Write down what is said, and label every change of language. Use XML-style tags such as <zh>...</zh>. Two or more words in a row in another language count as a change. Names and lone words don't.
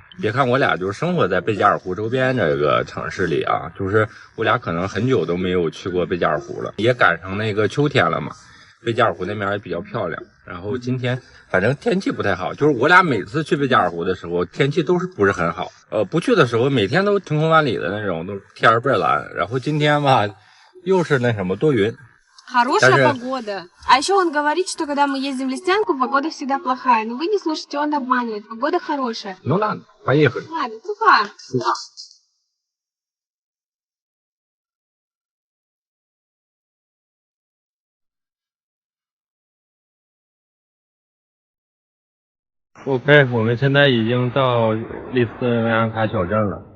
<zh>别看我俩就是生活在贝加尔湖周边这个城市里啊，就是我俩可能很久都没有去过贝加尔湖了，也赶上那个秋天了嘛。贝加尔湖那边也比较漂亮。然后今天反正天气不太好，就是我俩每次去贝加尔湖的时候，天气都是不是很好。不去的时候每天都晴空万里的那种，都天儿倍儿蓝。然后今天吧，又是那什么多云。</zh> <ru>Хорошая погода. А еще он говорит, что когда мы ездим в Лисянку, погода всегда плохая. Но вы не слушайте, он обманывает. Погода хорошая. Ну ладно, поехали. Ладно, тупо.</ru> <zh>OK， 我们现在已经到利斯维扬卡小镇了。</zh>